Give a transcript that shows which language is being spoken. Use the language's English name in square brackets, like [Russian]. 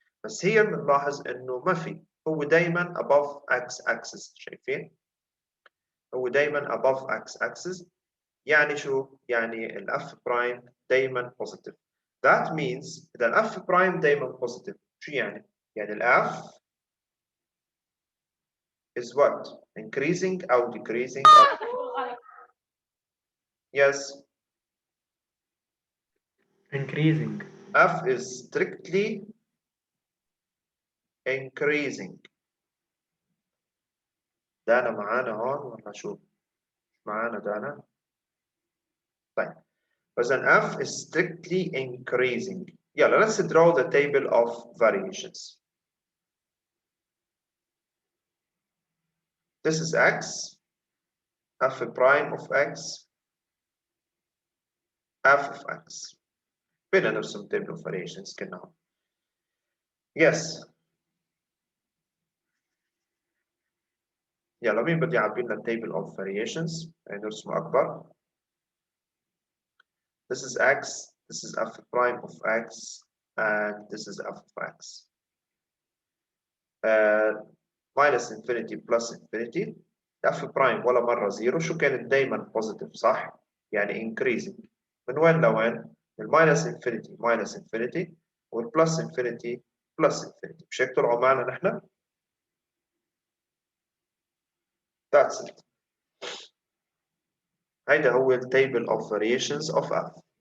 [Arabic] بس هي بنلاحظ انه ما في هو دائما [English] above x axis [Arabic] شايفين؟ هو دائما above x axis يعني شو؟ يعني الاف برايم دائما positive. [English] That means [Arabic] إذا الاف برايم دائما positive شو يعني؟ يعني الاف [English] is what? Increasing أو decreasing أو yes increasing. f is strictly increasing. [Arabic] دانا معانا هون ولا شو؟ معانا دانا؟ طيب فإذا [English] f is strictly increasing. يلا let's draw the table of variations. This is x, f prime of x, f of x. [Arabic] بدنا نرسم table of variations كنا هون. [English] Yes. [Arabic] يلا مين بده يعبي لنا table of variations؟ نرسمه أكبر. [English] This is x, this is f prime of x, and this is f of x. [Arabic] Minus infinity plus infinity f prime ولا مرة زيرو شو كانت دايما positive صح؟ يعني increasing من وين لوين؟ من minus infinity minus infinity والبلس infinity plus infinity مش هيك طلعوا معنا نحن؟ [English] That's it. [Arabic] هيدا هو ال table of variations of f.